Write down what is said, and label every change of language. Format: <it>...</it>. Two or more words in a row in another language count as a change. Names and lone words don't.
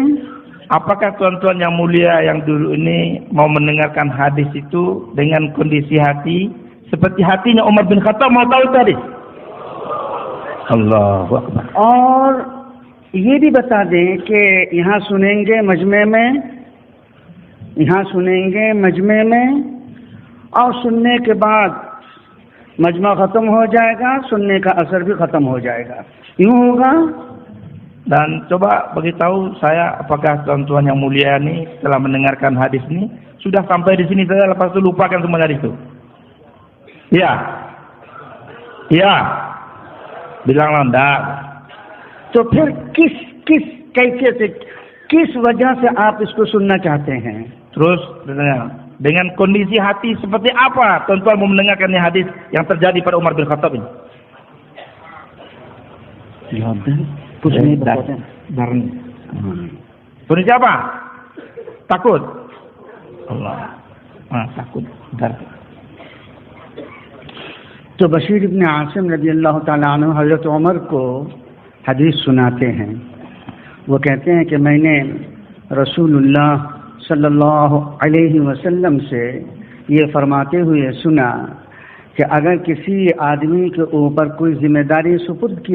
<id>Apakah tuan-tuan yang mulia yang dulu ini mau mendengarkan hadis itu dengan kondisi hati seperti hatinya Umar bin Khattab mau tahu tadi?</id> <ar>الله أكبر.</ar> <ur>اور یہ بھی بتا دیں کہ یہاں سنیں گے مجمع میں اور سننے کے بعد مجمع ختم ہو جائے گا، سننے کا اثر بھی ختم ہو جائے گا، یوں ہوگا.</ur> <id>Dan coba beritahu saya, apakah tuan-tuan yang mulia ini setelah mendengarkan hadis ini sudah sampai di sini saja lepas itu lupakan semua hadis itu? Ya. Bilanglah enggak. تو پھر کس کیفیت سے، کس وجہ سے آپ اس کو سننا چاہتے ہیں؟ Terus dengan kondisi hati seperti apa tuan-tuan mau mendengarkan hadis yang terjadi pada Umar bin Khattab ini? Kondisi apa? Takut. Allah. Takut.</id> <ur>تو بشیر ابن عاصم</ur> <ar>رضی اللہ تعالیٰ عنہ</ar> <ur>حضرت عمر کو حدیث سناتے ہیں. وہ کہتے ہیں کہ میں نے رسول اللہ</ur> <ar>صلی اللہ علیہ وسلم</ar> <ur>سے یہ فرماتے ہوئے سنا کہ اگر کسی آدمی کے اوپر کوئی ذمہ داری سپرد</ur>